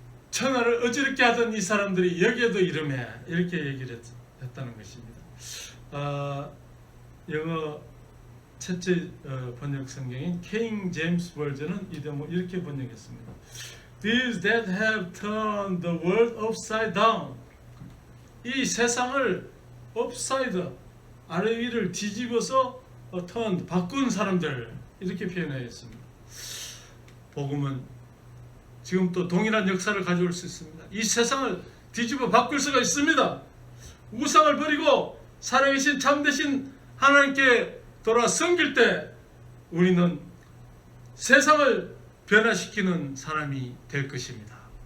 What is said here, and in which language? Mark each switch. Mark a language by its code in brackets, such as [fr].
[ko] 천하를 어지럽게 하던 이 사람들이 여기에도 이름해 이렇게 얘기를 했다는 것입니다. 영어 첫째 번역 성경인 킹 제임스 버전은 이 대목 이렇게 번역했습니다. [en] These that have turned the world upside down. [ko] 이 세상을 upside 아래 위를 뒤집어서 turn 바꾼 사람들 이렇게 표현하였습니다. 복음은 지금 또 동일한 역사를 가져올 수 있습니다. 이 세상을 뒤집어 바꿀 수가 있습니다. 우상을 버리고 살아계신 참되신 하나님께 돌아 섬길 때 우리는 세상을 변화시키는 사람이 될 것입니다.